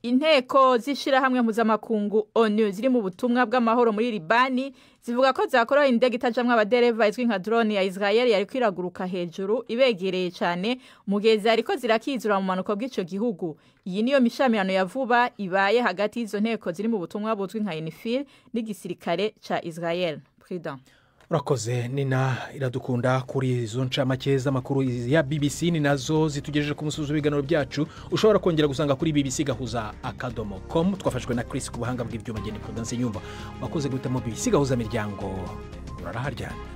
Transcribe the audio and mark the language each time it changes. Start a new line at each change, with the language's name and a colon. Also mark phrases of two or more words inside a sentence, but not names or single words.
Rundi: inteko z'ishirahamwe mpuzamakungu ONU ziri mu butumwa bw'amahoro muri Libani zivuga ko zakora indege itajamwe abadereva izwi nka drone ya Israel yari kwiraguruka hejuru ibegereye cyane mugezi ariko zirakizura mu manuko bw'ico gihugu. Iyi niyo mishamirano ya vuba ibaye hagati y'izo nteko ziri mu butumwa buzwi nka UNIFIL n'igisirikare ca Israel. President urakoze Nina Iradukunda kuri izo ncamake z'amakuru ya BBC ni nazo zitugejeje ku musuzo w'ibiganiro byacu ushobora kongera gusanga kuri bbc-akadomo.com twafashwe na Chris ku buhanga bw'ibyuma ngene Prudence Nyumba wakoze guhitamo BBC gahuza miryango uraraharyana.